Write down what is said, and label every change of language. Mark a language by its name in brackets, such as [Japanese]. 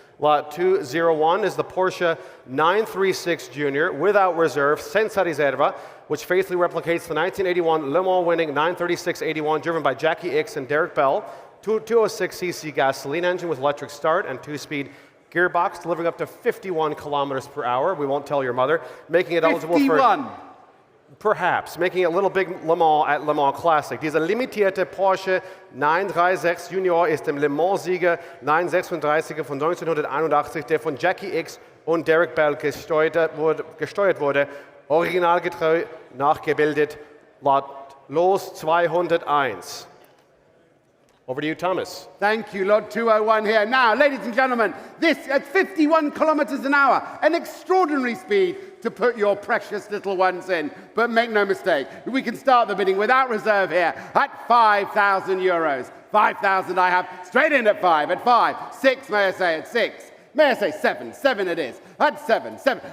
[English] Lot 201 is the Porsche 936 Junior without reserve, [Italian] senza riserva, [English] which faithfully replicates the 1981 Le Mans winning 936-81 driven by Jackie Ickx and Derek Bell, 206cc gasoline engine with electric start and 2-speed gearbox, delivering up to 51 kilometers per hour. We won't tell your mother, making it eligible for... Perhaps, making it a little big Le Mans at Le Mans Classic. [German] Dieser limitierte Porsche 936 Junior ist dem Le Mans-Sieger 936er von 1981, der von Jackie Ickx und Derek Bell gesteuert wurde, originalgetreu nachgebildet, Los 201. [English] Over to you, Thomas. Thank you, Lot 201 here. Now, ladies and gentlemen, this at 51 kilometers an hour, an extraordinary speed to put your precious little ones in. But make no mistake, we can start the bidding without reserve here at €5,000. 5,000 I have, straight in at 5, at 5, 6, may I say, at 6. May I say 7? 7 it is. At 7, 7.